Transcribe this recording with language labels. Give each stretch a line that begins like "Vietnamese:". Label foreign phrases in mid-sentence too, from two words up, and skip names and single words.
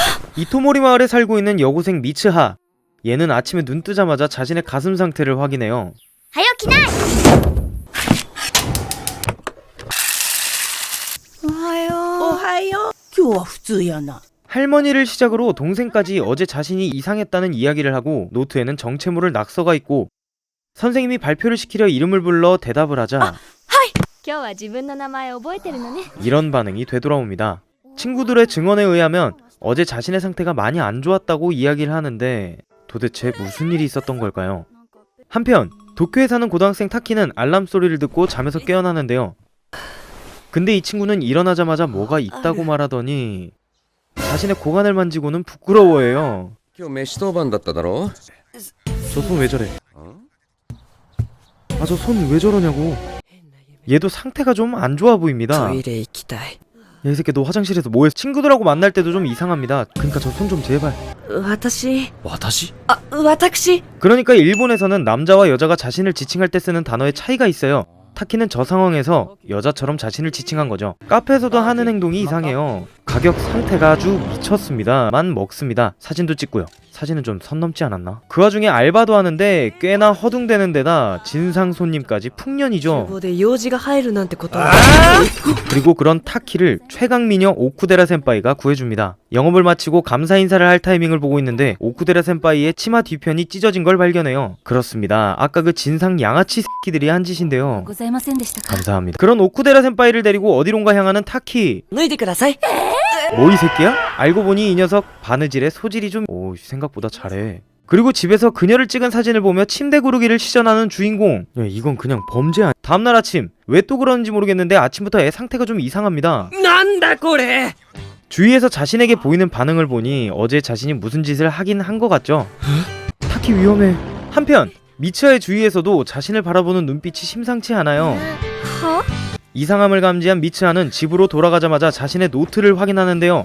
Korean: 이토모리 마을에 살고 있는 여고생 미츠하. 얘는 아침에 눈 뜨자마자 자신의 가슴 상태를 확인해요.
Japanese: 早起きない。おはよう。おはよう。今日は普通やな。
Korean: 할머니를 시작으로 동생까지 어제 자신이 이상했다는 이야기를 하고 노트에는 정체모를 낙서가 있고 선생님이 발표를 시키려 이름을 불러 대답을 하자
Japanese: 今日は自分の名前覚えてるのね。
Korean: 이런 반응이 되돌아옵니다. 친구들의 증언에 의하면 어제 자신의 상태가 많이 안 좋았다고 이야기를 하는데 도대체 무슨 일이 있었던 걸까요? 한편 도쿄에 사는 고등학생 타키는 알람 소리를 듣고 잠에서 깨어나는데요. 근데 이 친구는 일어나자마자 뭐가 있다고 말하더니 자신의 고관을 만지고는 부끄러워해요.
Japanese: 今日飯当番だっただろ?
Korean: 저 손 왜 저래? 아, 저 손 왜 저러냐고. 얘도 상태가 좀 안 좋아 보입니다.
Japanese: トイレ行きたい。
Korean: 야, 이 새끼 너 화장실에서 뭐해? 친구들하고 만날 때도 좀 이상합니다. 그러니까 저 손 좀 제발.
Japanese: 私。私? 私。
Korean: 그러니까 일본에서는 남자와 여자가 자신을 지칭할 때 쓰는 단어의 차이가 있어요. 타키는 저 상황에서 여자처럼 자신을 지칭한 거죠. 카페에서도 하는 행동이 이상해요. 가격 상태가 아주 미쳤습니다.만 먹습니다. 사진도 찍고요. 사진은 좀 선 넘지 않았나? 그 와중에 알바도 하는데 꽤나 허둥대는 데다 진상 손님까지 풍년이죠.
Japanese: 厨房で用事が入るなんてことは。
Korean: 그리고 그런 타키를 최강미녀 오쿠데라 센파이가 구해줍니다. 영업을 마치고 감사 인사를 할 타이밍을 보고 있는데 오쿠데라 센파이의 치마 뒤편이 찢어진 걸 발견해요. 그렇습니다. 아까 그 진상 양아치 새끼들이 한 짓인데요.
Japanese: ございませんでしたか。
Korean: 감사합니다. 그런 오쿠데라 센파이를 데리고 어디론가 향하는 타키.
Japanese: 脱いでください。
Korean: 뭐 이 새끼야? 알고 보니 이 녀석 바느질에 소질이 좀 생각보다 잘해. 그리고 집에서 그녀를 찍은 사진을 보며 침대 구르기를 시전하는 주인공. 야, 이건 그냥 범죄 아니야. 다음날 아침 왜 또 그러는지 모르겠는데 아침부터 애 상태가 좀 이상합니다.
Japanese: なんだこれ。
Korean: 주위에서 자신에게 보이는 반응을 보니 어제 자신이 무슨 짓을 하긴 한 것 같죠. 타키 위험해. 한편 미츠하의 주위에서도 자신을 바라보는 눈빛이 심상치 않아요.
Japanese: は？
Korean: 이상함을 감지한 미츠하는 집으로 돌아가자마자 자신의 노트를 확인하는데요.